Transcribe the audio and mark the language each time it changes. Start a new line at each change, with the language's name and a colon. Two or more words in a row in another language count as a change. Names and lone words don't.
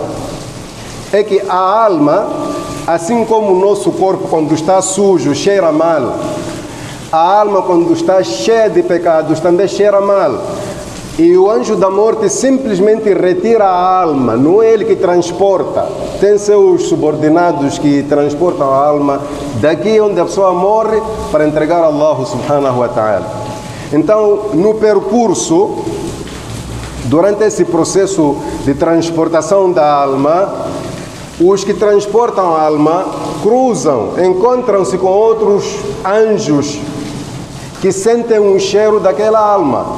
Portuguese: É que a alma, assim como o nosso corpo, quando está sujo, cheira mal, a alma, quando está cheia de pecados, também cheira mal. E o anjo da morte simplesmente retira a alma, não é ele que transporta. Tem seus subordinados que transportam a alma daqui onde a pessoa morre para entregar a Allah
Arabic: سبحانه وتعالى.
Portuguese: Então, no percurso, durante esse processo de transportação da alma, os que transportam a alma cruzam, encontram-se com outros anjos que sentem um cheiro daquela alma.